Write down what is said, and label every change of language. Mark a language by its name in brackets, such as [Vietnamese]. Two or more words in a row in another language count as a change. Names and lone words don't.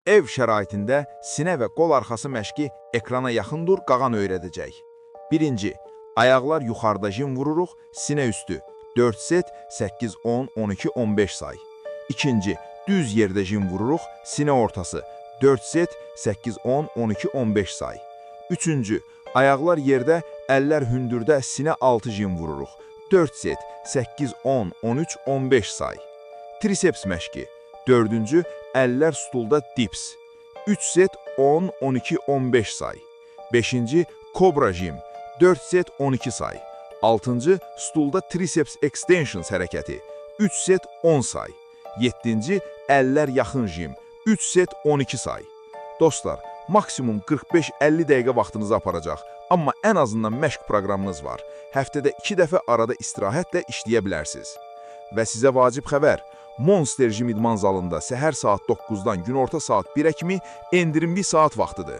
[Azerbaijani] Ev şəraitində sinə və qol arxası məşqi ekrana yaxın dur, qağan öyrədəcək. 1. Ayaqlar yuxarıda jim vururuq, sinə üstü. 4 set, 8, 10, 12, 15 say. 2. Düz yerdə jim vururuq, sinə ortası. 4 set, 8, 10, 12, 15 say. 3. Ayaqlar yerdə, əllər hündürdə, sinə 6 jim vururuq. 4 set, 8, 10, 13, 15 say. Triceps məşqi. 4. Əllər stulda dips. 3 set 10, 12, 15 say. 5. Kobra jim. 4 set 12 say. 6. Stulda [English] triceps extensions [Azerbaijani] hərəkəti. 3 set 10 say. 7. Əllər yaxın jim. 3 set 12 say. Dostlar, maksimum 45-50 dəqiqə vaxtınızı aparacaq. Amma ən azından məşq proqramınız var. Həftədə 2 dəfə arada istirahətlə işləyə bilərsiniz. Və sizə vacib xəbər, Monster Gym idman zalında səhər saat 9-dan günorta saat 1-ə kimi endirimli saat vaxtıdır.